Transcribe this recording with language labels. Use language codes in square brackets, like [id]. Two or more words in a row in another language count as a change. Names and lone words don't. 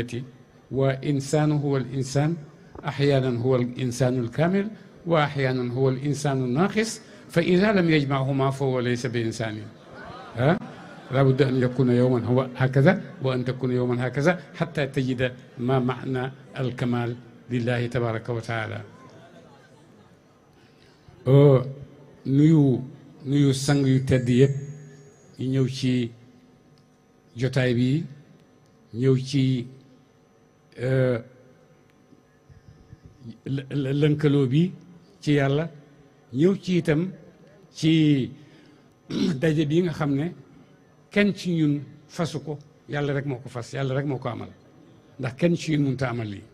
[ar] وإنسان هو الإنسان، أحيانا هو الإنسان الكامل وأحيانا هو الإنسان الناقص، فإذا لم يجمعهما فهو ليس بإنسان. لابد أن يكون يوما هو هكذا وأن تكون يوما هكذا حتى تجد ما معنى الكمال لله تبارك وتعالى. [wo] nuyu sang yu tedd yëpp yi ñëw ci jotaay bi, ñëw ci lënkaloo bi ci yàlla, ñëw ci itam ci daje bi nga xam ne kenn ci ñun fasu ko, yàlla rek moo ko fas, yàlla rek moo ko amal, ndax kenn ci ñun mënut a amal lii.